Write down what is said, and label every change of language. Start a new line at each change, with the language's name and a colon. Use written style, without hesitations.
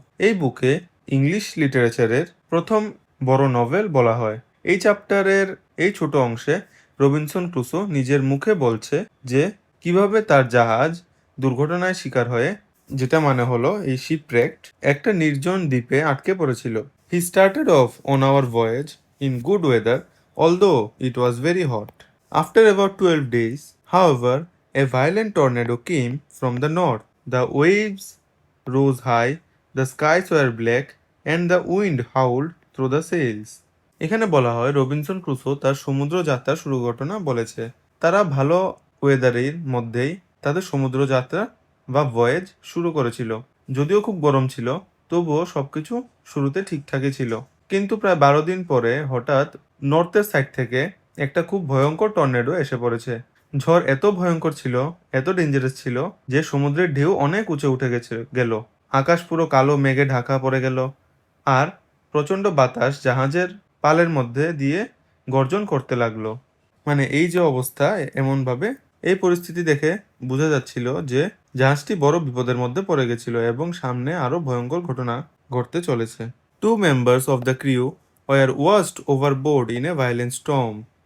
Bangla: এই বুকে ইংলিশ লিটারেচারের প্রথম বড় নভেল বলা হয়। এই চ্যাপ্টারের এই ছোট অংশে রবিনসন ক্রুসো নিজের মুখে বলছে যে কিভাবে তার জাহাজ দুর্ঘটনায় শিকার হয়ে, যেটা মানে হলো এই শিপরেক্ট, একটা নির্জন দ্বীপে আটকে পড়েছিল।
English: He started off on our voyage in good weather, although it was very hot. After about 12 days, however, a violent tornado came from the north. The waves rose high, the skies were black, and the wind howled through the sails.
Bangla: এখানে বলা হয় Robinson Crusoe তার সমুদ্র যাত্রার শুরু ঘটনা বলেছে। তারা ভালো ওয়েদারের মধ্যেই তাদের সমুদ্র যাত্রা বা ভয়েজ শুরু করেছিল। যদিও খুব গরম ছিল, তবুও সবকিছু শুরুতে ঠিকঠাকই ছিল। কিন্তু প্রায় 12 দিন পরে হঠাৎ নর্থের সাইড থেকে একটা খুব ভয়ঙ্কর টর্নেডো এসে পড়েছে। ঝড় এত ভয়ঙ্কর ছিল, এত ডেঞ্জারাস ছিল যে সমুদ্রের ঢেউ অনেক উঁচে উঠে গেল। আকাশ পুরো কালো মেঘে ঢাকা পড়ে গেল আর প্রচণ্ড বাতাস জাহাজের পালের মধ্যে দিয়ে গর্জন করতে লাগলো। মানে এই যে অবস্থা, এমনভাবে এই পরিস্থিতি দেখে বোঝা যাচ্ছিল যে জাহাজটি বড় বিপদের মধ্যে পড়ে গেছিল এবং সামনে আরো ভয়ঙ্কর ঘটনা ঘটতে চলেছে।
English: Two members of the crew were washed overboard in a violent storm.